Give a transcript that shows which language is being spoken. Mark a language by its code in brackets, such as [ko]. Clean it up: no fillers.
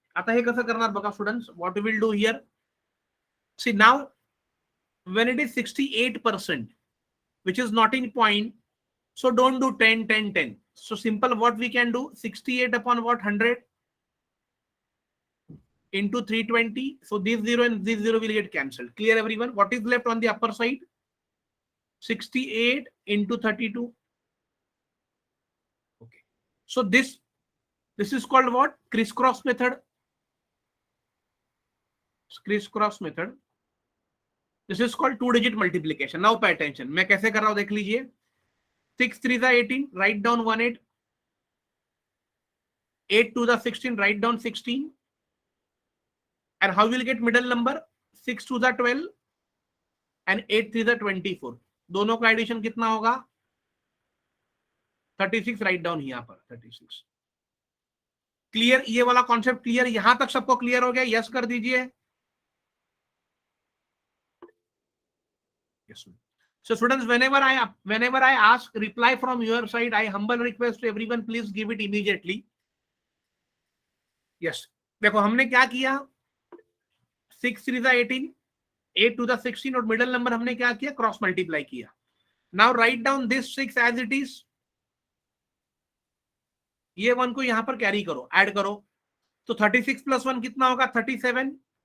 [mr] आता हे कसं करणार बघा students, [en] What will do here. See now when it is 68%, which is not in point, so don't do 10 10 10. So simple, what we can do, 68 upon what 100 into 320. So this 0 and this 0 will get cancelled. Clear everyone? What is left on the upper side? 68 into 32. Okay, so this is called what? Crisscross method. Crisscross method. This is called 2-digit multiplication. Now pay attention. [hi] मैं कैसे कर रहा हूं देख लीजिए. [en] 6 3 18, write down 18. 8 2 16, write down 16. And how will get middle number? 6 2 12 and 8 3 24. [hi] दोनों का addition कितना होगा? 36 राइट डाउन यहाँ पर 36। क्लियर, ये वाला कॉन्सेप्ट क्लियर, यहां तक सबको क्लियर हो गया? यस कर दीजिए। [en] Yes. So students, whenever I ask reply from your side, I humble request to everyone, please give it immediately. Yes. [hi] देखो हमने क्या किया, 6 3 18, 8 to the 16 और मिडल नंबर हमने क्या किया, क्रॉस मल्टीप्लाई किया। [en] Now write down this 6 as it is. [hi] ये 1 को यहां पर कैरी करो, ऐड करो, तो 36 प्लस 1 कितना होगा, 37।